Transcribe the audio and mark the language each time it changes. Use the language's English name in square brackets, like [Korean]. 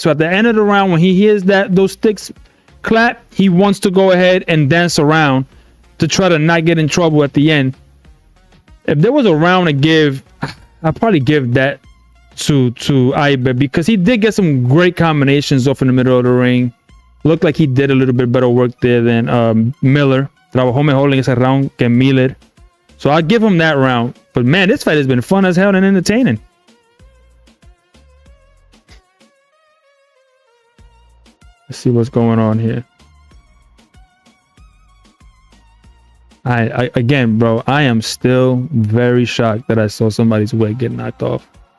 [English] So at the end of the round, when he hears those sticks clap, he wants to go ahead and dance around to try to not get in trouble at the end. If there was a round to give, I'd probably give that to Ibe because he did get some great combinations off in the middle of the ring. Looked like he did a little bit better work there than Miller. [Spanish] Trabajó mejor en ese round que Miller. [English] So I'll give him that round. But man, this fight has been fun as hell and entertaining. Let's see what's going on here. I again, bro, I am still very shocked that I saw somebody's wig get knocked off.